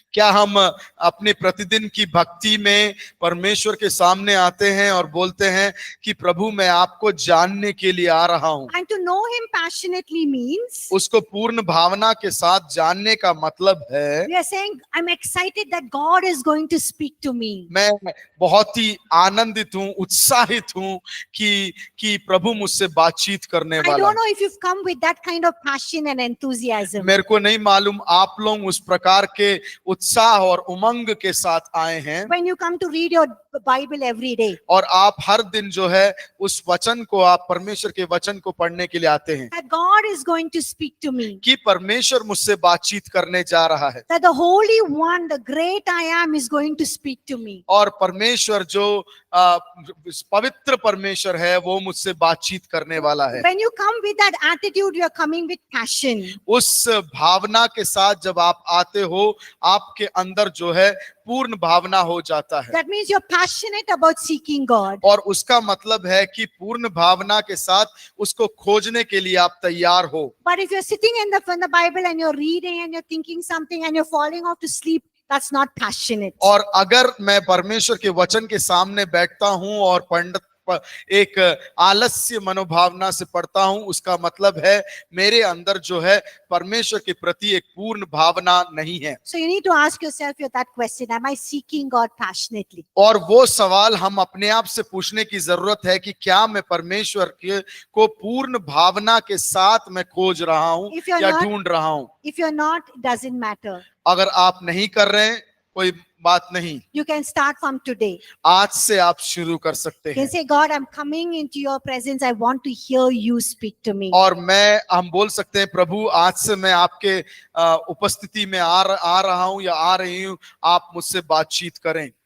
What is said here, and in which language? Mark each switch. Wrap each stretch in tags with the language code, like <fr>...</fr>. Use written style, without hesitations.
<hi>क्या हम अपने प्रतिदिन की भक्ति में परमेश्वर के सामने आते हैं और बोलते हैं कि प्रभु मैं आपको जानने के लिए आ रहा हूं?</hi> <en>And to know him passionately means</en> <hi>उसको पूर्ण भावना के साथ जानने का मतलब है</hi> <en>we are saying, I'm excited that God is going to speak to me.</en> <hi>मैं बहुत ही आनंदित हूँ, उत्साहित हूँ कि प्रभु मुझसे बातचीत करने</hi> <en>I</en> <hi>वाला</hi> <en>don't</en> <hi>है।</hi> <en>know if you've come with that kind of passion and enthusiasm.</en> <hi>मेरे को नहीं मालूम आप लोग उस प्रकार के उत्साह और उमंग के साथ आए हैं</hi> <en>When you come to read your Bible every day,</en> <hi>और आप हर दिन जो है उस वचन को, आप परमेश्वर के वचन को पढ़ने के लिए आते हैं</hi> <en>that God is going to speak to me.</en> <hi>कि परमेश्वर मुझसे बातचीत करने जा रहा है,</hi> <en>That the Holy One, the great I am, is going to speak to me.</en> <hi>और परमेश्वर जो पवित्र परमेश्वर है वो मुझसे बातचीत करने वाला है।</hi> <en>When you come with that attitude, you are coming with passion.</en> <hi>उस भावना के साथ जब आप आते हो, आपके अंदर जो है पूर्ण भावना हो जाता है,</hi> <en>That means you're passionate about seeking God.</en> <hi>और उसका मतलब है कि पूर्ण भावना के साथ उसको खोजने के लिए आप तैयार हो।</hi> <en>But if you're sitting in the Bible and you're reading and you're thinking something and you're falling off to sleep, that's not passionate.</en> <hi>और अगर मैं परमेश्वर के वचन के सामने बैठता हूं और एक आलस्य मनोभावना से पढ़ता हूं, उसका मतलब है मेरे अंदर जो है परमेश्वर के प्रति एक पूर्ण भावना नहीं है।</hi> <en>So you need to ask yourself that question, am I seeking God passionately?</en> <hi>और वो सवाल हम अपने आप से पूछने की जरूरत है कि क्या मैं परमेश्वर के को पूर्ण भावना के साथ मैं खोज रहा हूं</hi> <en>If you're</en> <hi>या</hi> <en>not-</en> <hi>ढूंढ रहा हूं।</hi> <en>If you're not, it doesn't matter.</en> <hi>अगर आप नहीं कर रहे हैं, कोई बात नहीं,</hi> <en>You can start from today.</en> <hi>आज से आप शुरू कर सकते</hi> <en>You can</en> <hi>हैं।</hi> <en>say, God, I'm coming into your presence. I want to hear you speak to me.</en> <hi>और हम बोल सकते हैं, प्रभु आज से मैं आपके उपस्थिति में आ रहा हूं या आ रही हूं, आप मुझसे बातचीत करें।</hi>